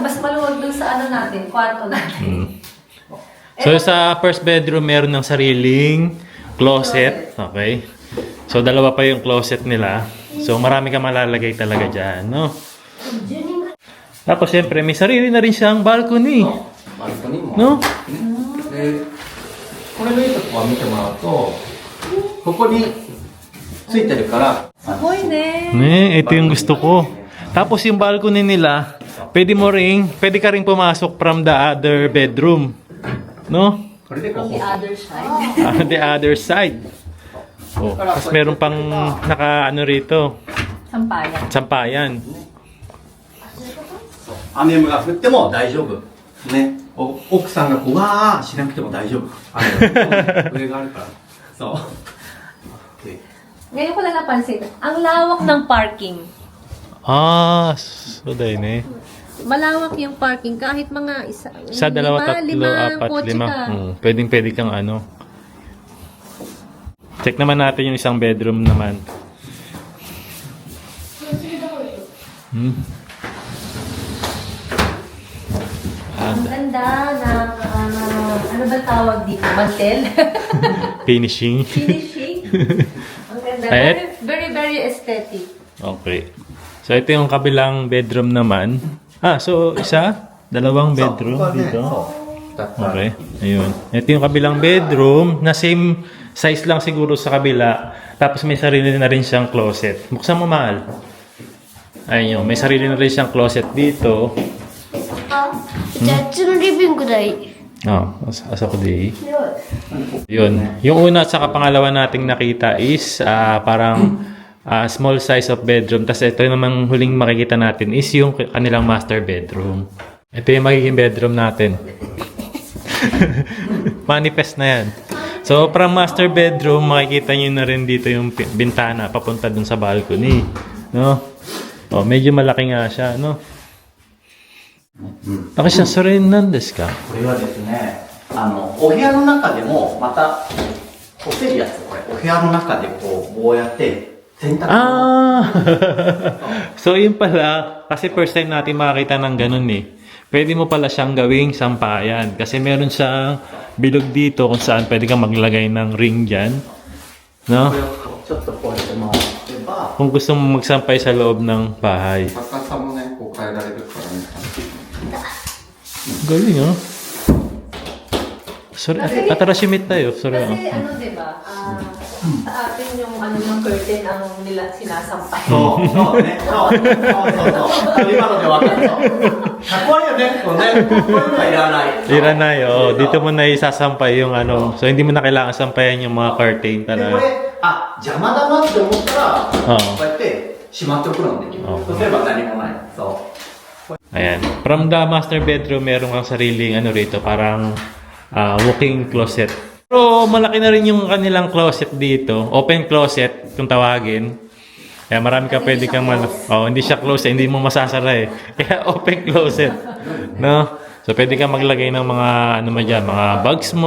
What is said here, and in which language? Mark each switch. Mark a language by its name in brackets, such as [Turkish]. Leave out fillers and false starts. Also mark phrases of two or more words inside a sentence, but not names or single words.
[Filipino] Mas maluwag dun sa natin, kwarto natin. So sa [English] first bedroom [Filipino] meron ng sariling closet, okay? So dalawa pa yung closet nila. So marami ka malalagay talaga dyan, no? Tapos siyempre may sarili na rin siyang balcony, [Japanese] バルコニーも。 [Filipino] no? [Japanese] で、これのいいとこは見てもらうと、ここについてるから、 [Filipino] Saboy ne. Ne, ito yung gusto ko. Tapos yung balcony nila, pwede ka ring pumasok [English] from the other bedroom, [Filipino] no? [Japanese] これでこ [English] From [Japanese] こ [English] the。other side. The other side. [Filipino] Oh, tapos meron pang naka ano rito, Sampayan. sampayan. [Japanese] 雨が降っても大丈夫。ね。奥さんがこう、わーしなくても大丈夫。上があるから。そう。で [Filipino] Ngayon ko lang napansin, ang lawak ng parking. So dahil eh. Malawak yung parking kahit mga Isa, dalawa, tatlo, apat, kotse lima. ka. Pwede kang ano. Check naman natin yung isang bedroom naman. Ang ganda ng, ano ba tawag dito? Mantel? Finishing. Finishing? Ang ganda. Ay, [English] Very, very aesthetic. [Filipino] Okay. So ito yung kabilang bedroom naman. So isa, dalawang bedroom [Japanese] そうここはね [Filipino] dito. [Japanese] そう。2つある [Filipino] Okay. Ayun. Ito yung kabilang bedroom na same size lang siguro sa kabila. Tapos may sarili na rin siyang closet. Buksan mo, mahal. Ayun yun. May sarili na rin siyang closet dito. [Japanese] じゃああっちのリビングだい [Filipino] Asa ko di. Yun. Yung una at saka pangalawa nating nakita is parang [English] small size of bedroom. [Filipino] Tapos ito namang huling makikita natin is yung kanilang [English] master bedroom. [Filipino] Ito yung magiging bedroom natin. Manifest na yan. So, [English] from master bedroom, [Filipino] makikita nyo na rin dito yung bintana papunta dun sa balcony. No? Medyo malaki nga siya, no? [Japanese] 高橋さん、それ何ですか？これはですね、お部屋の中でも、また、干せるやつ、これ。お部屋の中でこうやって、洗濯物。 [Filipino] So yun pala, kasi first time natin makakita ng ganun eh. Pwede mo pala siyang gawing sampayan. Kasi meron siyang bilog dito kung saan pwede kang maglagay ng ring dyan. No? [Japanese] ちょっとこうやって回せば、 [Filipino] Kung gusto mo magsampay sa loob ng bahay. [Japanese] 高さもね、こう変えられるからね。 [Filipino] Galing ah. Sorry, atarashimit tayo. Sorry ah. Kasi ano, di ba? Sa atin yung yung curtain ang nila sinasampay. [Japanese] そうね。そう。今ので分かるよ。かっこいいよね。こうね。こういうのはいらない。 [Filipino] Iranay, oh. Dito mo na isasampay yung ano. So hindi mo na kailangan sampayan yung mga curtain [Japanese] で、こ [Filipino] talaga. [Japanese] れ、邪魔だなって思ったら、こうやってしまっておくのもできる。そうすれば何もない。そう。 [Filipino] Ayan. [English] From the master bedroom, [Filipino] meron kang sariling ano rito, parang walking closet. Pero malaki na rin yung kanilang closet dito. [English] Open closet, [Filipino] kung tawagin. Kaya marami ka pwede kang hindi siya closet, hindi mo masasara eh. Kaya [English] open closet. [Filipino] No? So pwede kang maglagay ng mga ano mo dyan, mga bags mo.